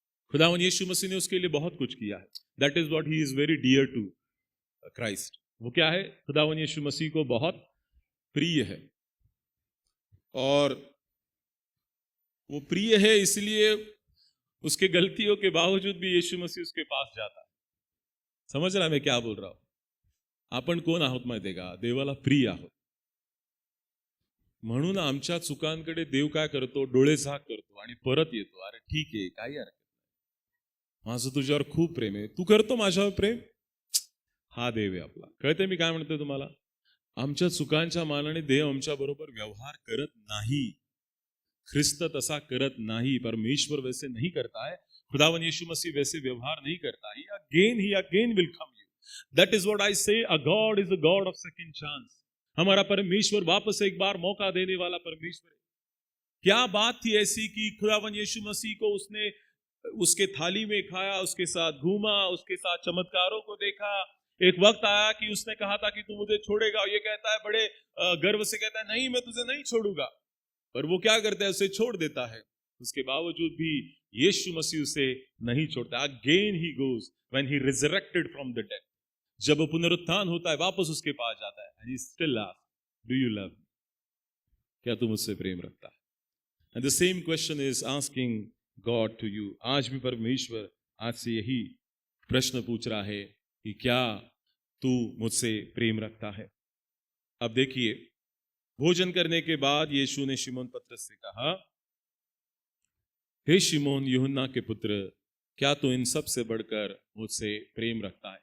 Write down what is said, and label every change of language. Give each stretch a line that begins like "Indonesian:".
Hindi: खुदावन यीशु मसीह ने उसके लिए बहुत कुछ किया है।
English: That is what he is very dear to Christ.
Hindi: वो क्या है? खुदावन यीशु मसीह को बहुत प्रिय है। और वो प्रिय है इसलिए उसके गलतियों के बावजूद भी यीशु मसीह उसके पास जाता है। समझ रहा मैं क्या बोल रहा हूं?
Marathi: आपण कोण आहोत माहितीये का? देवाला प्रिय आहोत। म्हणून आमच्या चुकांकडे देव काय करतो? डोळे झाक करतो आणि परत येतो, अरे ठीक आहे, काही हरकत नाही, माझं तुझ्यावर खूप प्रेम आहे, तू करतो माझ्यावर प्रेम? हा देव आहे आपला। कळते मी काय म्हणतोय तुम्हाला? आमच्या चुकांच्या मानाने देव आमच्या बरोबर व्यवहार करत नाही। ख्रिस्त तसा करत नाही।
Hindi: परमेश्वर वैसे नहीं करता है। खुदावन यीशु मसीह वैसे व्यवहार नहीं करता।
English: He again will come you. That is what I say, a God is a God of second chance.
Hindi: हमारा परमेश्वर वापस एक बार मौका देने वाला परमेश्वर है। क्या बात थी ऐसी कि खुदावन यीशु मसीह को उसने उसके थाली में खाया, उसके साथ घूमा, उसके साथ चमत्कारों को देखा। एक वक्त आया कि उसने कहा था कि तू मुझे छोड़ेगा, और ये कहता है बड़े गर्व से कहता है नहीं, मैं तुझे नहीं छोड़ूंगा। पर वो क्या करता है, उसे छोड़ देता है। उसके बावजूद भी यीशु मसीह उसे नहीं छोड़ता।
English: Again he goes when he resurrected from the death.
Hindi: जब वो पुनरुत्थान होता है वापस उसके पास जाता है,
English: and he still asks, do you love me?
Hindi: क्या तू मुझसे प्रेम रखता है?
English: And the same question is asking God to you.
Hindi: आज भी परमेश्वर आज से यही प्रश्न पूछ रहा है कि क्या तू मुझसे प्रेम रखता है? अब देखिए, भोजन करने के बाद यीशु ने शिमोन पतरस से कहा, हे शिमोन यूहन्ना के पुत्र, क्या तू इन सब से बढ़कर मुझसे प्रेम रखता है?